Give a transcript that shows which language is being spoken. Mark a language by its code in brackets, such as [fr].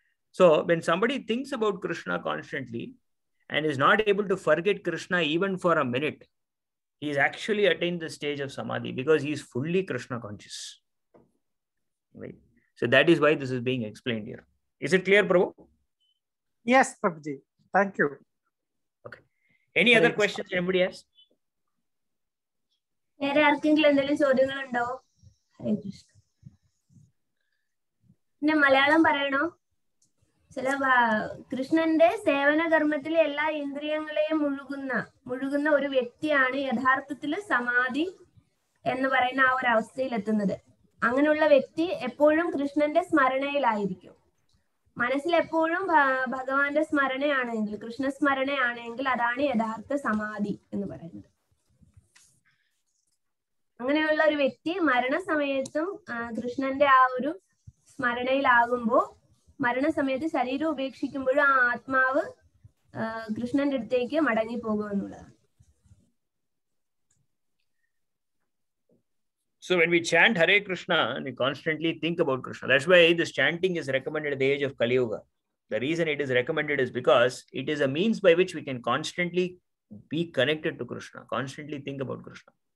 [en] So when somebody thinks about Krishna constantly and is not able to forget Krishna even for a minute, he is actually attained the stage of Samadhi because he is fully Krishna conscious. Right? So that is why this is being explained here. Is it clear, Prabhu? Yes, Prabhuji. Thank you. Okay. Any other questions anybody has? [ml] വേറെ ആർക്കെങ്കിലും എന്തെങ്കിലും ചോദ്യങ്ങളുണ്ടോ? ഹരേ കൃഷ്ണ. പിന്നെ മലയാളം പറയണോ? ചില കൃഷ്ണന്റെ സേവന കർമ്മത്തിലെ എല്ലാ ഇന്ദ്രിയങ്ങളെയും മുഴുകുന്ന ഒരു വ്യക്തിയാണ് യഥാർത്ഥത്തിൽ സമാധി എന്ന് പറയുന്ന ആ ഒരു അവസ്ഥയിൽ എത്തുന്നത്. അങ്ങനെയുള്ള വ്യക്തി എപ്പോഴും കൃഷ്ണന്റെ സ്മരണയിലായിരിക്കും. മനസ്സിൽ എപ്പോഴും ഭഗവാന്റെ സ്മരണയാണെങ്കിൽ, കൃഷ്ണ സ്മരണയാണെങ്കിൽ അതാണ് യഥാർത്ഥ സമാധി എന്ന് പറയുന്നത്. അങ്ങനെയുള്ള ഒരു വ്യക്തി മരണസമയത്തും കൃഷ്ണന്റെ ആ ഒരു സ്മരണയിലാകുമ്പോൾ മരണസമയത്ത് ശരീരം ഉപേക്ഷിക്കുമ്പോഴും ആ ആത്മാവ് കൃഷ്ണന്റെ അടുത്തേക്ക് മടങ്ങി പോകുമെന്നുള്ളതാണ്. [en] So when we chant Hare Krishna, we constantly think about Krishna. That's why this chanting is recommended at the age of Kali Yuga. The reason it is recommended is because it is a means by which we can constantly be connected to Krishna, constantly think about Krishna.